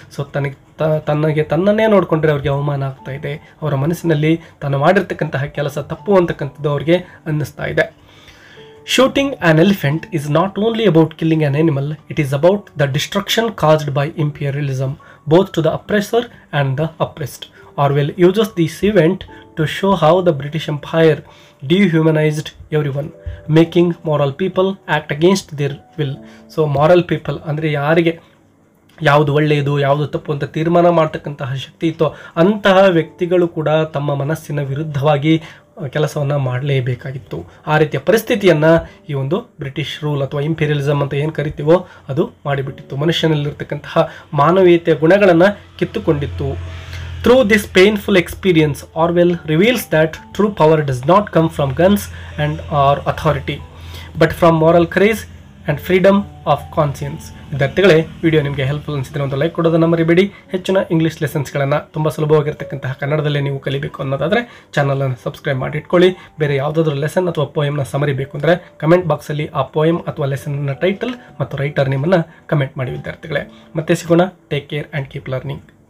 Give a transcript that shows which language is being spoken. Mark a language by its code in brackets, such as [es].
[kn] So ತನ್ನನ್ನೇ ನೋಡಿಕೊಂಡ್ರೆ ಅವ್ರಿಗೆ ಅವಮಾನ ಆಗ್ತಾ ಇದೆ, ಅವರ ಮನಸ್ಸಿನಲ್ಲಿ ತಾನು ಮಾಡಿರ್ತಕ್ಕಂತಹ ಕೆಲಸ ತಪ್ಪು ಅಂತಕ್ಕಂಥದ್ದು ಅವ್ರಿಗೆ ಅನ್ನಿಸ್ತಾ ಇದೆ. [en] Shooting an elephant is not only about killing an animal, it is about the destruction caused by imperialism both to the oppressor and the oppressed. Orwell uses this event to show how the British Empire dehumanized everyone, making moral people act against their will. So moral people [kn] ಅಂದರೆ ಯಾರಿಗೆ ಯಾವುದು ಒಳ್ಳೆಯದು ಯಾವುದು ತಪ್ಪು ಅಂತ ತೀರ್ಮಾನ ಮಾಡ್ತಕ್ಕಂತಹ ಶಕ್ತಿ ಇತ್ತೋ ಅಂತಹ ವ್ಯಕ್ತಿಗಳು ಕೂಡ ತಮ್ಮ ಮನಸ್ಸಿನ ವಿರುದ್ಧವಾಗಿ ಕೆಲಸವನ್ನು ಮಾಡಲೇಬೇಕಾಗಿತ್ತು. ಆ ರೀತಿಯ ಪರಿಸ್ಥಿತಿಯನ್ನು ಈ ಒಂದು ಬ್ರಿಟಿಷ್ ರೂಲ್ ಅಥವಾ ಇಂಪೀರಿಯಲಿಸಮ್ ಅಂತ ಏನು ಕರಿತೀವೋ ಅದು ಮಾಡಿಬಿಟ್ಟಿತ್ತು. ಮನುಷ್ಯನಲ್ಲಿರ್ತಕ್ಕಂತಹ ಮಾನವೀಯತೆಯ ಗುಣಗಳನ್ನು ಕಿತ್ತುಕೊಂಡಿತ್ತು. [en] Through this painful experience, Orwell reveals that true power does not come from guns and or authority, but from moral courage and freedom of conscience. [kn] ವಿದ್ಯಾರ್ಥಿಗಳೇ, ವಿಡಿಯೋ ನಿಮಗೆ ಹೆಲ್ಪ್ಫುಲ್ ಅನಿಸಿದ್ರೆ ಒಂದು ಲೈಕ್ ಕೊಡೋದನ್ನು ಮರಿಬೇಡಿ. ಹೆಚ್ಚಿನ ಇಂಗ್ಲೀಷ್ ಲೆಸನ್ಸ್ಗಳನ್ನು ತುಂಬ ಸುಲಭವಾಗಿರ್ತಕ್ಕಂತಹ ಕನ್ನಡದಲ್ಲೇ ನೀವು ಕಲಿಬೇಕು ಅನ್ನೋದಾದರೆ ಚಾನಲನ್ನು ಸಬ್ಸ್ಕ್ರೈಬ್ ಮಾಡಿ ಇಟ್ಕೊಳ್ಳಿ. ಬೇರೆ ಯಾವುದಾದ್ರೂ ಲೆಸನ್ ಅಥವಾ ಪೋಯಮ್ನ ಸಮರಿ ಬೇಕು ಅಂದರೆ ಕಮೆಂಟ್ ಬಾಕ್ಸಲ್ಲಿ ಆ ಪೋಯಮ್ ಅಥವಾ ಲೆಸನ್ನ ಟೈಟಲ್ ಮತ್ತು ರೈಟರ್ ನೇಮನ್ನು ಕಮೆಂಟ್ ಮಾಡಿ ವಿದ್ಯಾರ್ಥಿಗಳೇ. ಮತ್ತೆ ಸಿಗೋಣ. [en] Take care and keep learning.